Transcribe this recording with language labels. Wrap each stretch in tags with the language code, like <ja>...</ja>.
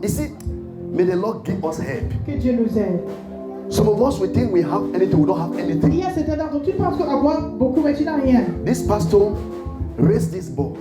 <en>You see, may the Lord give us help.</en> <fr>Que Dieu nous aide.</fr> <en>Some of us we think we have anything, we don't have</en> <fr>Il</fr> <en>anything.</en> <fr>y a certains d'entre vous, tu penses avoir beaucoup, mais tu n'as rien.</fr> <en>This pastor raised this boy.</en>